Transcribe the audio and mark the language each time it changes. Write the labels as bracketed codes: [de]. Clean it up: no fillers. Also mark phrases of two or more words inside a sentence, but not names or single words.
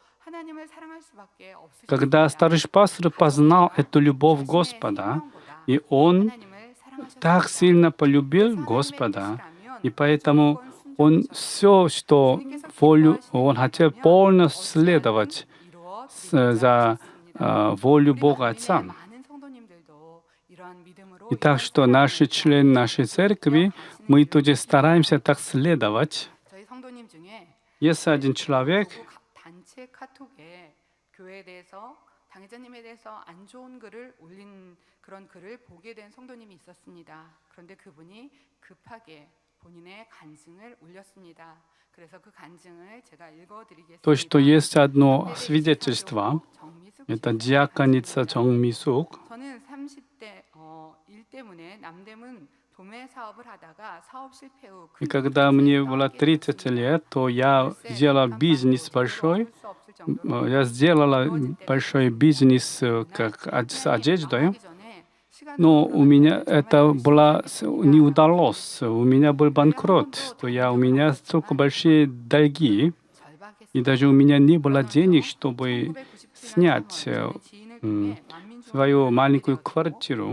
[ru] Когда старший пастор познал эту любовь Господа, и он так сильно полюбил Господа, и поэтому он все, что волю, он хотел полностью следовать за волю Бога Отца. И так что наши члены нашей церкви, мы тоже стараемся так следовать. Есть один человек, [ko] 당회자님에 대해서 안 좋은 글을 올린 그런 글을 보게 된 성도님이 있었습니다. 그런데 그분이 급하게 본인의 간증을 올렸습니다. 그래서 그 간증을 제가 읽어드리겠습니다. [ru] То, что есть одно свидетельство, это диаконица Чонгми-сук. [ko] 저는 30대 일 때문에 남대문 도매 사업을 하다가 사업 실패 후 [ru] И когда мне было 30 лет, то я сделала бизнес большой. Я сделала большой бизнес как с одеждой, но у меня это не удалось. У меня был банкрот, то у меня столько большие долги, и даже у меня не было денег, чтобы снять свою маленькую квартиру.